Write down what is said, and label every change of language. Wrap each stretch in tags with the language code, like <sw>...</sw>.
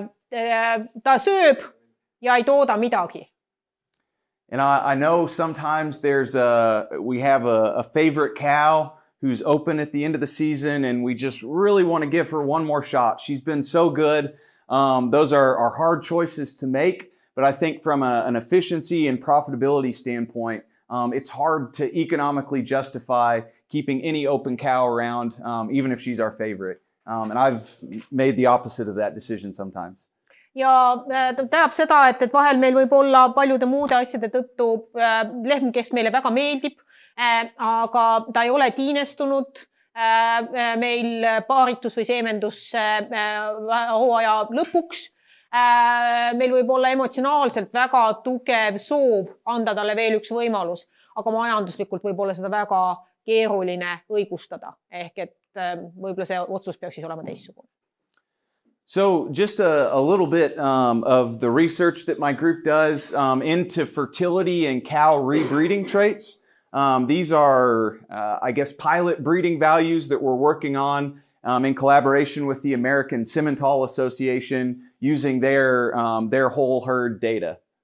<et>Ta sööb ja ei tooda midagi.</et> <en>And I know sometimes we have a favorite cow who's open at the end of the season, and we just really want to give her one more shot. She's been so good. Those are hard choices to make, but I think from an efficiency and profitability standpoint, it's hard to economically justify keeping any open cow around, even if she's our favorite. And I've made the opposite of that decision sometimes.</en> <et>Ja tähendab seda, et vahel meil võib olla paljude muude asjade tõttu lehm, kes meile väga meeldib, aga ta ei ole tiinestunud meil paaritus või seemendus hooaja lõpuks. Meil võib olla emotsionaalselt väga tugev soov anda talle veel üks võimalus, aga majanduslikult võib olla seda väga keeruline õigustada. Ehk et võib-olla see otsus peaks siis olema teistsugune.</et> <en>So just a little bit of the research that my group does into fertility and cow rebreeding traits. These are, I guess, pilot breeding values that we're working on in collaboration with the American Simmental Association using their whole herd data.</en>